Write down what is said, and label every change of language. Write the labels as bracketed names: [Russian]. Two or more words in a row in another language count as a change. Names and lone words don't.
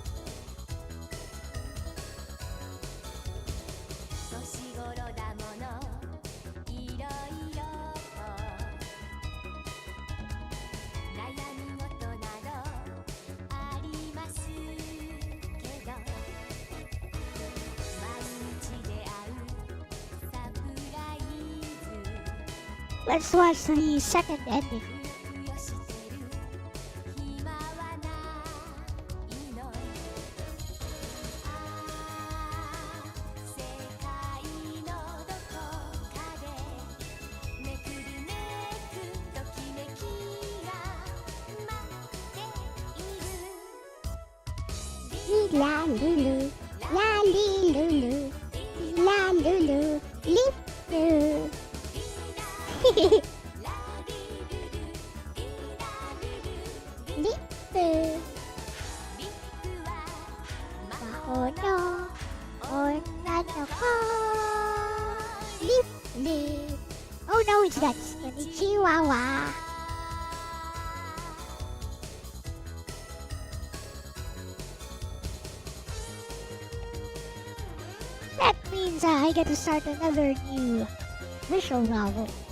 [Japanese] 年頃だものいろいろと悩み事などありますけど毎日出会うサプライズ [English] Let's watch the second ending. [Japanese] ふよしてる暇はないの世界のどこかでめくるめくときめきが待っている La lulu, la li lulu, la lulu, lip loo. ラディルルリラルル Lip loo. リップは魔魔法法の女の子 [English] Lip lip. Oh no, it's that Konnichiwa. That means I get to start another new visual novel.